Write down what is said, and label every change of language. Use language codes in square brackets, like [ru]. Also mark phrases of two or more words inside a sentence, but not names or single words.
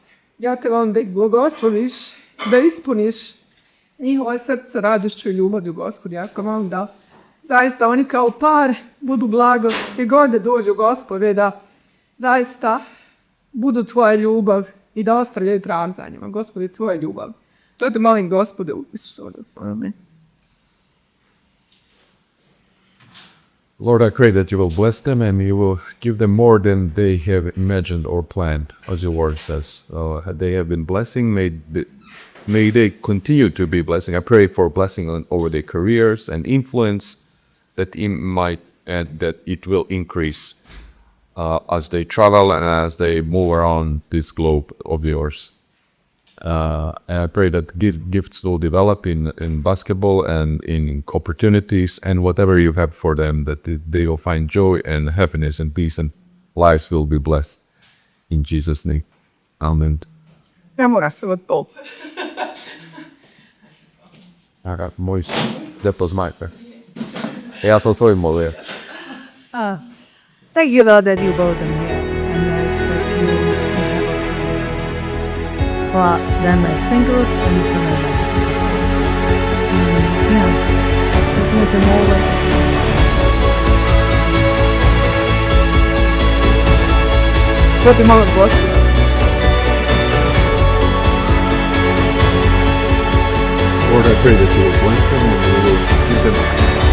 [hr] Ja te molim da ih blagosloviš, da ispuniš njihova srca radošću i ljubavlju, Gospodi. Ja te molim da zaista oni kao par budu blago, gdje god da dođu, Gospode, da zaista budu tvoja ljubav i da ostavljaju trag za njima, Gospode, tvoja ljubav. To te molim, Gospode, u Isusovu. Amen. [en] Lord, I pray that you will bless them and you will give them more than they have imagined or planned, as your word says. They have been blessing, may they continue to be blessing. I pray for blessing over their careers and influence that it will increase as they travel and as they move around this globe of yours. And I pray that gifts will develop in basketball and in opportunities and whatever you have for them, that they will find joy and happiness and peace and lives will be blessed. In Jesus' name. Amen. [hr] Ne mora se od to. Moj depozmajper. Ja sam svoj molio. [en] Thank you, Lord, that you brought them here and that you have for them as singles and for them as a couple. Just make them always [hr] To te molim, Gospode. [en] Lord, I pray that you will bless them and you will give them